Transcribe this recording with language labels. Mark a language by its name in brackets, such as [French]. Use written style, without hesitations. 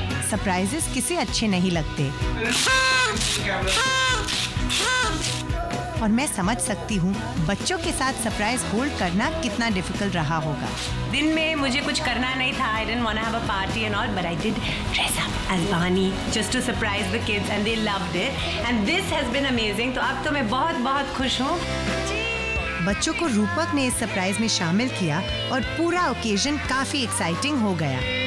[Hindi] Surprises किसे अच्छे नहीं लगते और मैं समझ सकती हूँ बच्चों के साथ सरप्राइज होल्ड करना कितना डिफिकल्ट रहा होगा। दिन में मुझे कुछ करना नहीं था। [English] I didn't want to have a party and all, but I did dress up as Bani just to surprise the kids and they loved it and this has been amazing। [Hindi] तो अब तो मैं बहुत खुश हूँ। बच्चों को रूपक ने इस सरप्राइज में शामिल किया और पूरा ओकेजन काफी एक्साइटिंग हो गया।